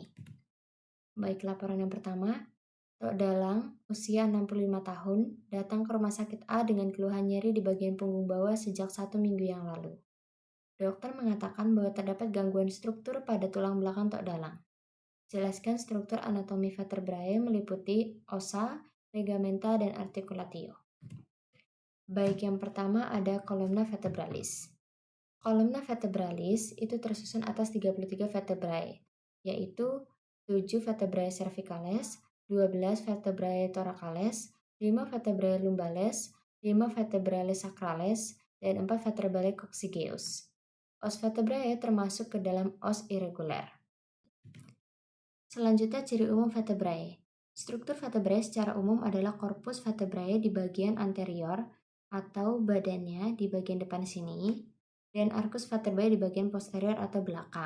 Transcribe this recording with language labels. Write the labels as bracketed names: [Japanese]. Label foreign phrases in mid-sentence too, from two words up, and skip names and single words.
[Indonesian] Baik, laporan yang pertama, Tok Dalang, usia 65 tahun, datang ke rumah sakit A dengan keluhan nyeri di bagian punggung bawah sejak 1 minggu yang lalu. Dokter mengatakan bahwa terdapat gangguan struktur pada tulang belakang Tok Dalang. Jelaskan struktur anatomi vertebrae meliputi ossa, ligamenta, dan articulatio. Baik, yang pertama ada [Latin] columna vertebralis. Columna vertebralis [Indonesian] itu tersusun atas 33 vertebrae, yaitu 7 [Latin] vertebrae cervicales, [Indonesian] 12 [Latin] vertebrae thoracales, [Indonesian] 5 [Latin] vertebrae lumbales, [Indonesian] 5 [Latin] vertebrae sacrales, [Indonesian] dan 4 [Latin] vertebrae coccygeus. Os vertebrae [Indonesian] termasuk ke dalam [Latin] os irregular. [Indonesian] Selanjutnya ciri umum vertebrae. Struktur vertebrae secara umum adalah [Latin] korpus vertebrae [Indonesian] di bagian anterior atau badannya di bagian depan sini, dan [Latin] arcus vertebrae [Indonesian] di bagian posterior atau belakang.